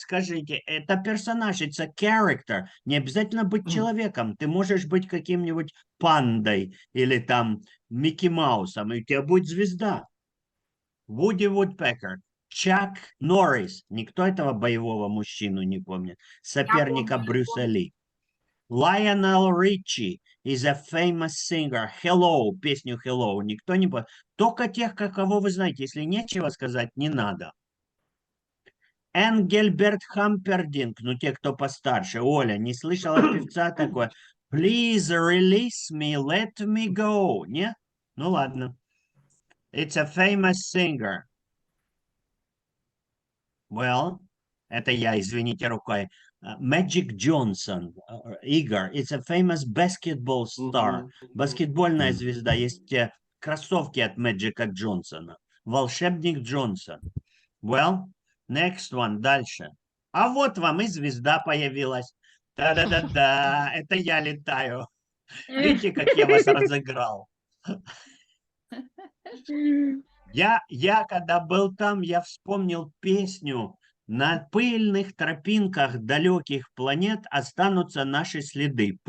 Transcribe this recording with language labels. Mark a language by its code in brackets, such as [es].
[ru] Скажите, это персонаж, это character. Не обязательно быть человеком. Ты можешь быть каким-нибудь пандой или там Микки Маусом, и у тебя будет звезда. Вуди Вудпекер. Чак Норрис. Никто этого боевого мужчину не помнит. Соперника помню, я Брюса Ли. [en] Lionel Richie is a famous singer. [ru] Hello, песню Hello. Никто не помнит. Только тех, кого вы знаете. Если нечего сказать, не надо. Энгельберт Хампердинг. Ну, те, кто постарше. Оля, не слышала певца такой. [en] Please release me, let me go. [ru] Не? Ну, ладно. [en] It's a famous singer. [ru] Well, это я, извините, рукой. [en] Magic Johnson, Игорь, it's a famous basketball star. [ru] Баскетбольная звезда. Есть кроссовки от Мэджика Джонсона. Волшебник Джонсон. [en] Well, next one, [ru] дальше. А вот вам и звезда появилась. Да-да-да-да, это я летаю. Видите, как я вас разыграл? Я когда был там, я вспомнил песню «На пыльных тропинках далеких планет останутся наши следы».